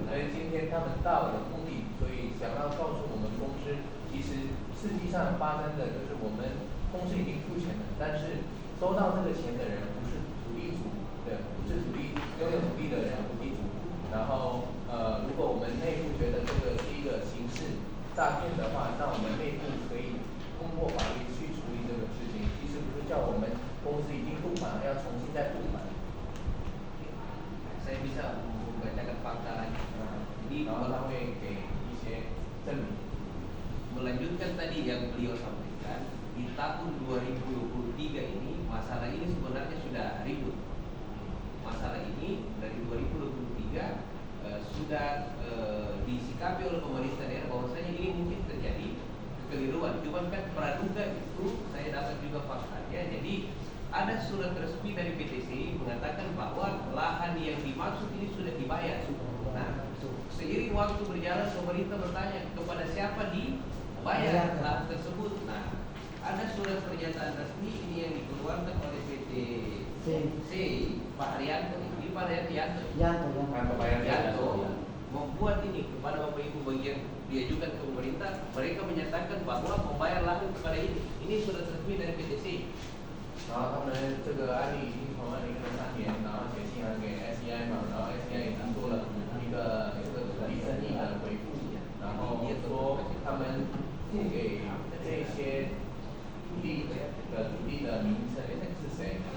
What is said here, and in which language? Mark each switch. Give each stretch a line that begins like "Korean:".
Chinese: 所以今天他们到了目的，所以想要告诉我们公司，其实实际上发生的就是我们公司已经付钱了，但是收到这个钱的人不是土地主，对，不是拥有土地的人，土地主。然后如果我们内部觉得这个是一个刑事诈骗的话，那我们内部可以通过法律去处理这个事情。其实不是叫我们公司已经付款了，要重新再付款。
Indonesian: Saya bisa membacakan fakta lagi. Jadi
Chinese: 然后他会给一些证明。
Indonesian: melanjutkan tadi yang beliau sampaikan, di tahun 2023 ini masalah ini sebenarnya sudah ribut. Masalah ini dari 2023 sudah disikapi oleh pemerintah daerah bahwasanya ini mungkin terjadi kekeliruan. Cuman kan praduga itu saya dapat juga faktanya. Jadi ada surat resmi dari PTCI mengatakan bahwa lahan yang dimaksud ini sudah dibayar. Nah, seiring waktu berjalan pemerintah bertanya kepada siapa dibayar lahan tersebut. Nah, ada surat pernyataan resmi ini yang dikeluarkan oleh PTC Pak Haryanto. Ini Pak Haryanto. Haryanto membuat ini kepada Bapak Ibu bagian diajukan ke pemerintah. Mereka menyatakan bahwa membayar lahan kepada ini surat resmi dari PTC.
Chinese: 然后他们这个案例已经从2003年，然后写信函给 SEI 嘛，然后 SEI 已经做了一个这个土地争议的回复，然后说他们付给这些土地的名称是谁？